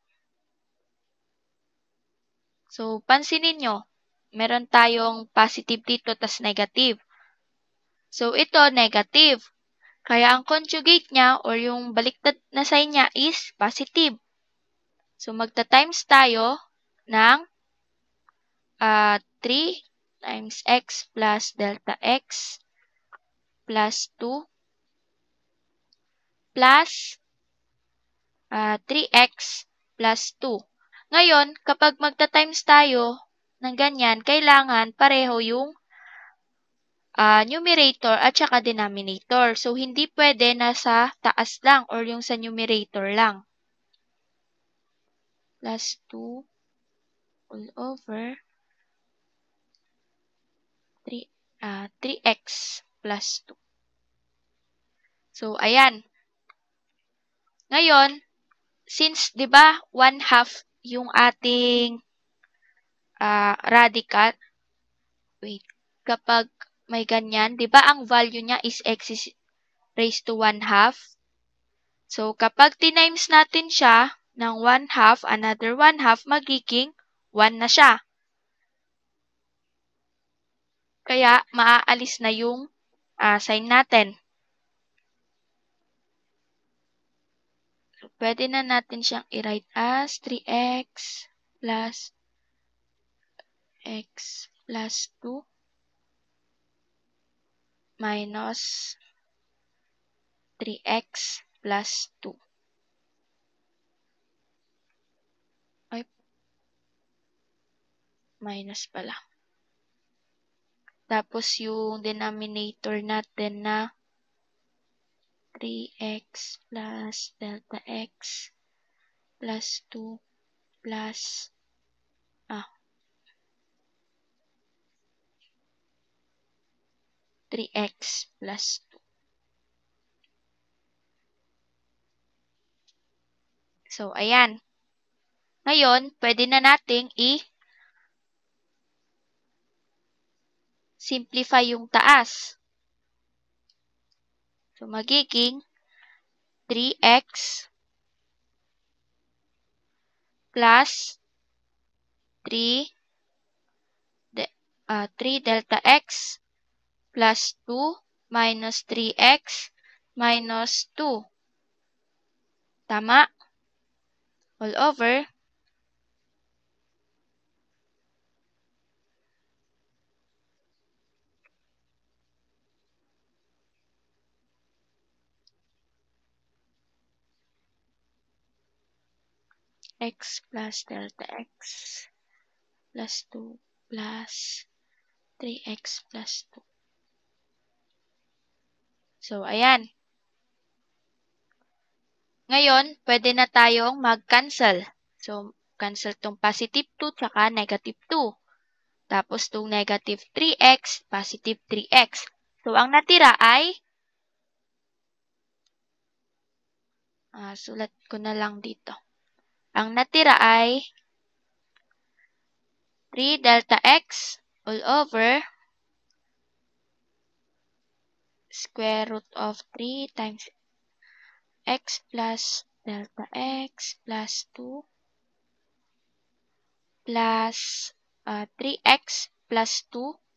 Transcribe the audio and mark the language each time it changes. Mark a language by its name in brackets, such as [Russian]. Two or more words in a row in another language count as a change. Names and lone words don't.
[Filipino] So, pansinin nyo, meron tayong positive dito tas negative. So, ito negative. Kaya ang conjugate niya or yung baliktad na sign niya is positive. [English] So, [Filipino] magta-times tayo ng [English] 3 times x plus delta x plus 2 plus 3x plus 2. [Filipino] Ngayon, kapag magta-times tayo ng ganyan, kailangan pareho yung numerator at saka denominator. So, hindi pwede na sa taas lang or yung sa numerator lang. [English] Plus 2 all over 3x plus 2. [Filipino] So, ayan. Ngayon, since, di ba, 1/2 yung ating radical, wait, kapag may ganyan, di ba, ang value niya [English] is x is raised to 1/2. [Filipino] So, kapag tinimes natin siya ng 1/2, another 1/2, magiging 1 na siya. Kaya, maaalis na yung sign natin. So, pwede na natin siyang i-write [English] as 3x plus x plus 2 minus 3x plus 2. [Filipino] Ay, minus pala. Tapos yung denominator natin na [English] 3x plus delta x plus 2 plus 3x plus 2. [Filipino] So, ayan. Ngayon, pwede na nating i-simplify yung taas. [English] So, magiging 3x plus 3 delta x plus 2 minus 3x minus 2. [Filipino] Tama? [English] All over x plus delta x plus 2 plus 3x plus 2. [Filipino] So, ayan. Ngayon, pwede na tayong mag-cancel. So, cancel tong positive 2 tsaka negative 2. Tapos tong [English] negative 3x, positive 3x. [Filipino] So, ang natira ay, sulat ko na lang dito. Ang natira ay [English] 3 delta x all over square root of 3 times x plus delta x plus 2 plus 3x plus 2.